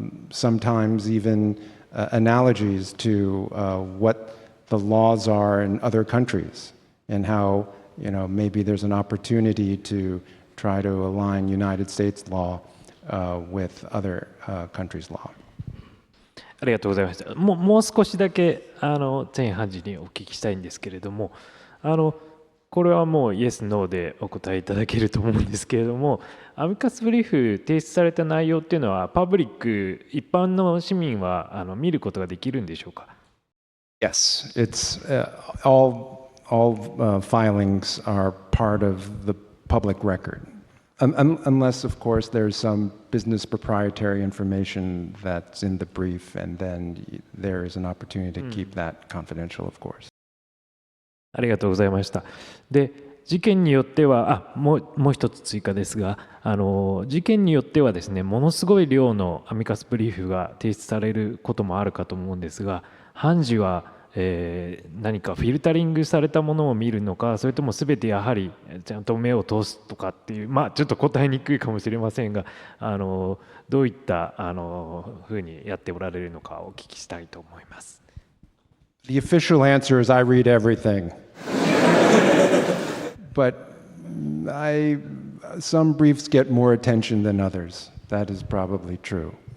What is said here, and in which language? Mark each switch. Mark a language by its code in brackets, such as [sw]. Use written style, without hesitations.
[en] sometimes even analogies to what the laws are in other countries, and how maybe there's an opportunity to try to align United States law with other countries' law. [ja] ありがとうございました。もう少しだけチェン判事にお聞きしたいんですけれども、これはもうイエス・ノーでお答えいただけると思うんですけれども、アミカスブリーフ提出された内容っていうのはパブリック一般の市民は見ることができるんでしょうか？ [en] Yes, it's all filings are part of the public record. Unless, of course, there's some business proprietary information that's in the brief, and then there is an opportunity to keep that confidential, of course. [ja] ありがとうございました。で、事件によっては、もう一つ追加ですが、事件によってはですね、ものすごい量のアミカスブリーフが提出されることもあるかと思うんですが、判事は何かフィルタリングされたものを見るのか、それとも全てやはりちゃんと目を通すとかっていう、ちょっと答えにくいかもしれませんが、どういったふうにやっておられるのかお聞きしたいと思います。 [en] The official answer is I read everything. But some briefs get more attention than others. That is probably true.